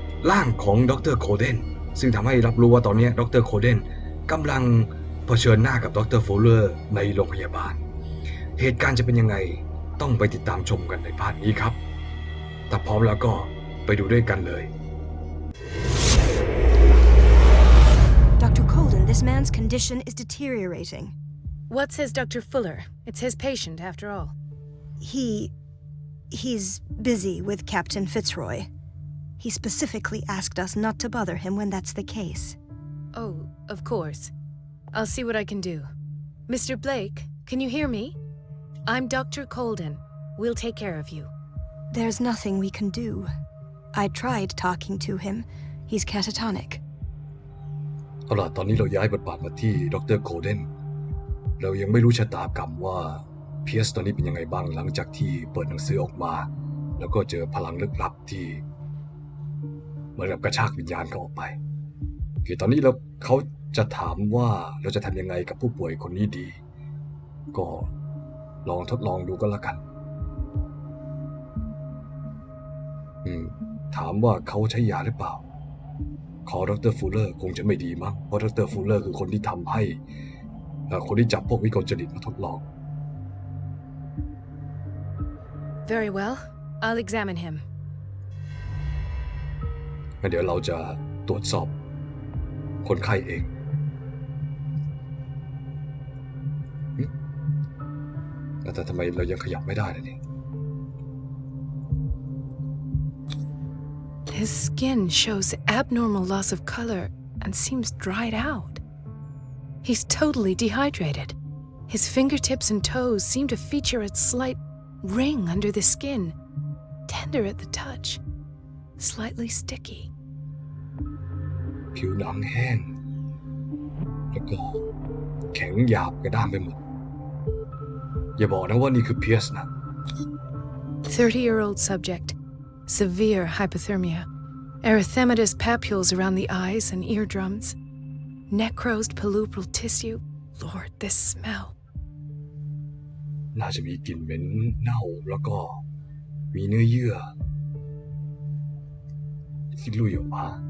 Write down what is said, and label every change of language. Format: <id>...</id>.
<th>ร่างของดรโคเดนซึ่งทำให้รับรู้ว่าตอนนี้ดรโคเดนกำลังเผชิญหน้ากับดรโฟลเลอร์ในโรงพยาบาลเหตุการณ์จะเป็นยังไงต้องไปติดตามชมกันในพาร์ทนี้ครับถ้าพร้อมแล้วก็ไปดูด้วยกันเลย</th> <en>Dr. Colden, this man's condition is deteriorating. What says Dr. Fuller? It's his patient, after all. He's busy with Captain Fitzroy. He specifically asked us not to bother him when that's the case. Oh, of course. I'll see what I can do. Mr. Blake, can you hear me? I'm Dr. Colden. We'll take care of you. There's nothing we can do. I tried talking to him. He's catatonic.</en> <th>เอาล่ะตอนนี้เราย้ายบทบาทมาที่ดรโคเดนเรายังไม่รู้ชะตากรรมว่าเพียสตอนนี้เป็นยังไงบ้างหลังจากที่เปิดหนังสือออกมาแล้วก็เจอพลังลึกลับที่เหมือนกับกระชากวิญญาณเขาออกไปคือตอนนี้เขาจะถามว่าเราจะทำยังไงกับผู้ป่วยคนนี้ดีก็ลองทดลองดูก็แล้วกัน ถามว่าเขาใช้ยาหรือเปล่าขอดรฟูลเลอร์คงจะไม่ดีมั้งเพราะดรฟูลเลอร์คือคนที่ทำให้คนที่จับพวกวิกลจริตมาทดลอง</th> <en>Very well. I'll examine him.</en> <th>งั้นเดี๋ยวเราจะตรวจสอบคนไข้เองแต่ทำไมเรายังขยับไม่ได้เลยนี่</th> <en>His skin shows abnormal loss of color and seems dried out. He's totally dehydrated. His fingertips and toes seem to feature a slight ring under the skin, tender at the touch, slightly sticky.</en> <th>ผิวหนังแห้งแล้วก็แข็งหยาบกระด้างไปหมดอย่าบอกนะว่านี่คือเพียสนะ</th> <en>30-year-old subject, severe hypothermia, erythematous papules around the eyes and eardrums, necrosed palpebral tissue. Lord, this smell.</en> <th>น่าจะมีกลิ่นเหม็นเน่าแล้วก็มีเนื้อเยื่อที่ลุยออกมา</th>